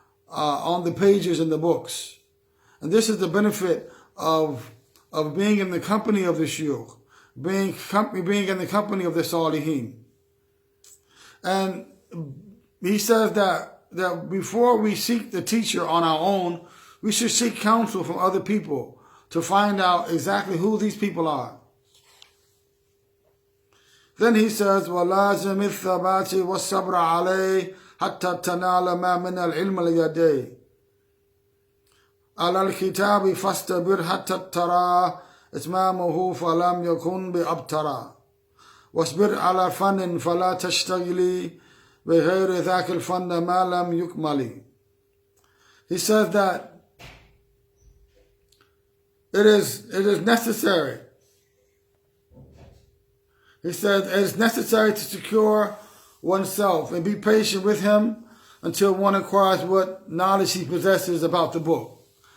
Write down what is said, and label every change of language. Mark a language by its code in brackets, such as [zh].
[en] on the pages in the books. And this is the benefit of being in the company of the shuyukh, being in the company of the salihin. And he says that before we seek the teacher on our own, we should seek counsel from other people to find out exactly who these people are. Then he says, [ar] وَلَازِمِ الثَّبَاتِ وَالصَّبْرَ عَلَيْهِ حَتَّى تَنَالَ مَا مِنَ الْعِلْمِ الْيَدَيْهِ على الكتاب فاستبر حتى ترى إتمامه فلم يكن بأبترا واصبر على فن فلا تشتغلي بغير ذاك الفن ما لم يكمل. [en] He says that it is necessary. He said it is necessary to secure oneself and be patient with him until one acquires what knowledge he possesses about the book.